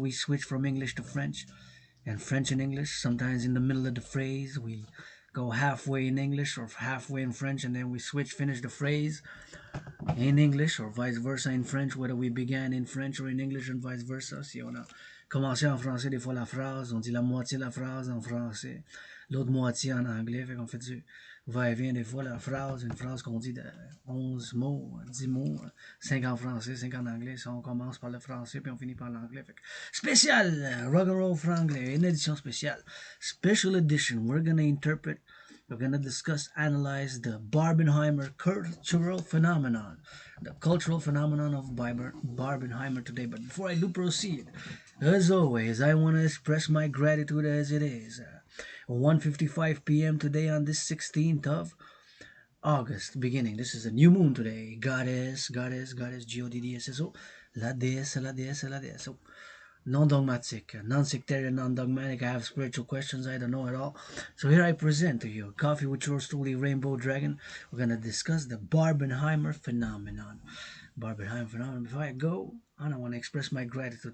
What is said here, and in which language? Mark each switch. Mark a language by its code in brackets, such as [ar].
[en] We switch from English to French and French and English. Sometimes in the middle of the phrase, we go halfway in English or halfway in French, and then we finish the phrase in English or vice versa in French, whether we began in French or in English and vice versa. [fr] Si on a commencé en français, des fois la phrase, on dit la moitié de la phrase en français, l'autre moitié en anglais, fait qu'on fait du va-et-vient des fois la phrase, une phrase qu'on dit de 11 mots, 10 mots, 5 en français, 5 en anglais, ça on commence par le français puis on finit par l'anglais. Fait que spécial, [en] rock and roll franglais, [fr] une édition spéciale, [en] special edition, we're gonna discuss, analyze the Barbenheimer cultural phenomenon, the cultural phenomenon of Barbenheimer today. But before I do proceed, as always, I want to express my gratitude as it is. 1:55 p.m. today on this 16th of August beginning. This is a new moon today. Goddess, Goddess, [fr] la déesse. [en] So, non-dogmatic, non-sectarian, non-dogmatic. I have spiritual questions I don't know at all. So here I present to you Coffee with yours truly, Rainbow Dragon. We're going to discuss the Barbenheimer phenomenon. Before I go on, I want to express my gratitude.